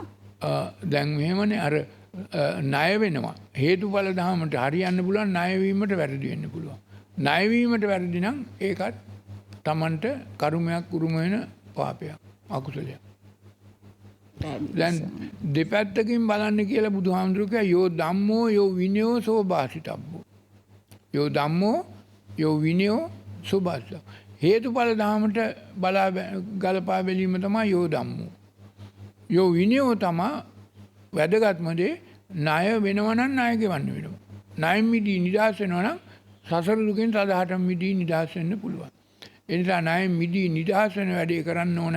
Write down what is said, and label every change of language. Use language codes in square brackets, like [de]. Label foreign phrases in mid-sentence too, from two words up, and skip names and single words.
[si] දැන් මෙහෙමනේ අර ණය වෙනවා. හේතුඵල ධහමට හරියන්න පුළුවන්, ණයවීමට වැරදි වෙන්න පුළුවන්. ණයවීමට වැරදි නම් ඒකත් Tamanට කර්මයක් උරුම වෙන පාපයක්, අකුසලයක්. දැන් දෙපැත්තකින් බලන්න කියලා බුදුහාමුදුරුවෝ කිව්වා [pi] යෝ ධම්මෝ යෝ විනයෝ සෝ භාසිතබ්බෝ. යෝ ධම්මෝ යෝ විනයෝ සෝ භාසිතබ්බෝ. [si] හේතුඵල ධහමට ගලපා බැලීම තමයි [pi] යෝ ධම්මෝ. යෝ විනයෝ [si] තමයි වැදගත්ම දේ. ණය වෙනවා නම් ණය ගෙවන්න වෙනවා. ණයෙන් මිදී නිදහස් වෙනවා නම් සසර දුකෙන් සදාහටම මිදී නිදහස් වෙන්න පුළුවන්. ඒ නිසා ණයෙන් මිදී නිදහස් වෙන වැඩේ කරන්න ඕන.